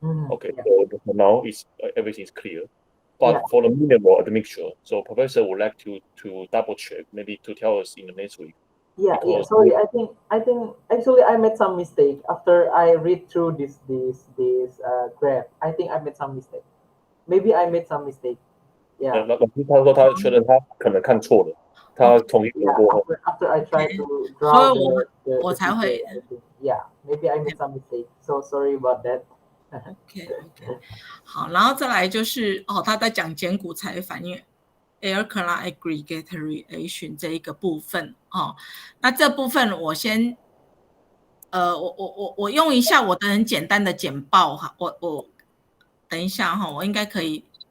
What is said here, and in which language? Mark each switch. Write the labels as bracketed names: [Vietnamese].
[English] Okay, so now everything is clear. But for the mineral admixture, so professor would like to double check, maybe to tell us in the next week. Sorry, I think actually I made some mistake after I read through this graph. I think I made some mistake. Maybe I made some mistake. Yeah. [Chinese] 他说他确认他可能看错了，他重新读过后。 [English] After I try to draw [Chinese] 我才会。 [English] Yeah, maybe I made some mistake. So sorry about that. [Chinese] OK， 好，然后再来就是他在讲碱骨材反应 alkaline aggregate reaction 这一个部分那这部分我先我用一下我的很简单的简报哈，我等一下哈，我应该可以。